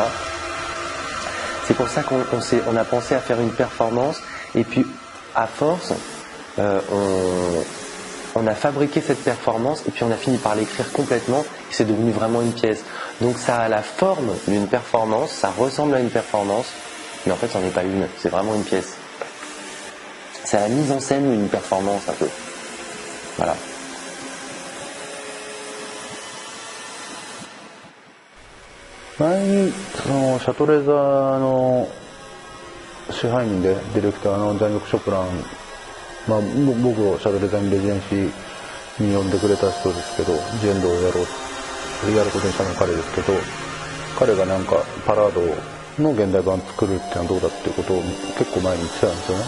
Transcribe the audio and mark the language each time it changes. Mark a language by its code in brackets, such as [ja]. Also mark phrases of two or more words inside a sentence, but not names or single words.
[fr] C'est pour ça qu'on a pensé à faire une performance, et puis à force, on a fabriqué cette performance et puis on a fini par l'écrire complètement et c'est devenu vraiment une pièce. Donc ça a la forme d'une performance, ça ressemble à une performance, mais en fait c'en est pas une, c'est vraiment une pièce. C'est la mise en scène d'une performance un peu. Voilà. [ja] 前にそのシャトレザーの支配人でディレクターのジャン・ヨク・ショプラン、まあ、僕をシャトレザーにレジデンシーに呼んでくれた人ですけど、ジェンドをやることにしたのは彼ですけど、彼がなんかパラードの現代版作るってのはどうだっていうことを結構前に言ってたんですよね。